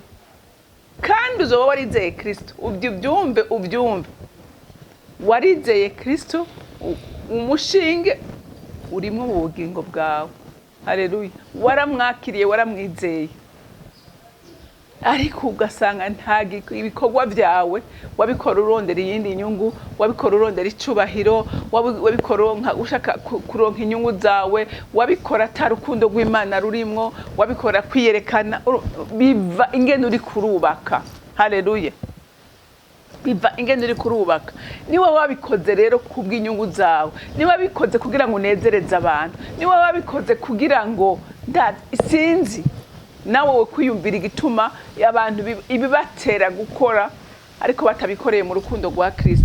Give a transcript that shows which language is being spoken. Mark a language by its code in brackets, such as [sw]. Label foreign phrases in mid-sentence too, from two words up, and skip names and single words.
[rn] Kandi uzoba warizeye Kristo, ubyumve warizeye Kristo, umushinge urimo mu bugingo bwawe. Haleluya. Waramwakiriye, waramwizeye, ariko ugasanga nta ibikorwa byawe wabikora urondera iyindi nyungu, wabikora urondera icubahiro, wabikora ushaka kuronka inyungu zawe, wabikora atarukundo rw'Imana rurimwo, wabikora kwiyerekana, biva ingene uri kurubaka. Haleluya. Biva ingene uri kurubaka. Niwe wabikoze rero kubw'inyungu zawe, niwe wabikoze kugira ngo unezereze abantu, niwe wabikoze kugira ngo sinzi nawe kwiyumvira igituma abantu ibibatera gukora ariko batabikoreye mu rukundo rwa Kristo.